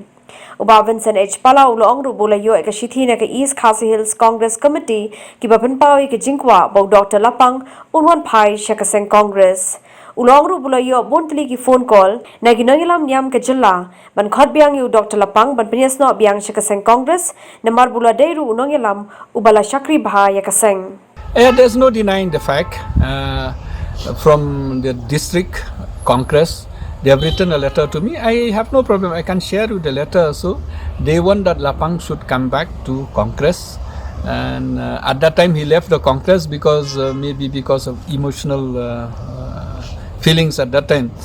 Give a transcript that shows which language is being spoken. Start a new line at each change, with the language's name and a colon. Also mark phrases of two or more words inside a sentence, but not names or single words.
Khasi: Uba Vicent Pala uloong ru bola yo ka shithi na ka East Khasi Hills Congress Committee ki bapan pawi ka jingkwa bo Dr. Lapang unwan phai Seng Congress. Uloong ru bola yo bontli ki phone call na ki Nongialam niam ka jilla ban Khot Biang yu Dr. Lapang ban pyniasnoh Biang Seng Congress na mar bola deiru Nongialam ubala shakri bha ya ka Seng.
English: There's no denying the fact from the district Congress. They have written a letter to me. I have no problem. I can share with the letter. So they want that Lapang should come back to Congress. And at that time he left the Congress because maybe because of emotional feelings at that time.